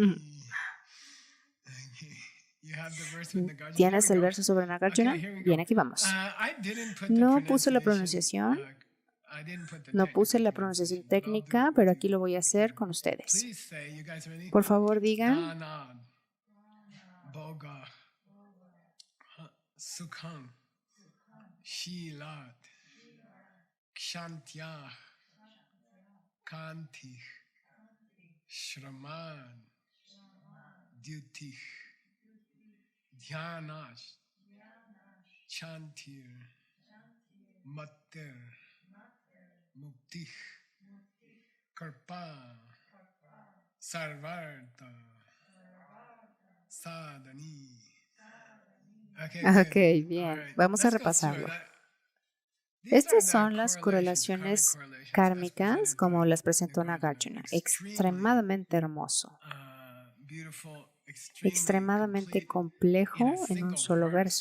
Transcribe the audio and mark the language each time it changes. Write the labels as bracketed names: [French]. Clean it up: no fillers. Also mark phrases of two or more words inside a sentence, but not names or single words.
[Spanish] ¿Tienes el verso sobre Nagarjuna? Bien, aquí vamos. No puse la pronunciación. No puse la pronunciación técnica, pero aquí lo voy a hacer con ustedes. Por favor, digan. [Sanskrit] सुखम् शीलात् क्षान्त्यः कान्तिः, श्रमन् द्युतिः ध्यानश् चान्तिर् मत्तेर् मुक्तिः कर्प सर्वार्थ सदनि. [Spanish] Ok, bien. Vamos a repasarlo. Estas son las correlaciones kármicas como las presentó Nagarjuna. Extremadamente hermoso. Extremadamente complejo en un solo verso.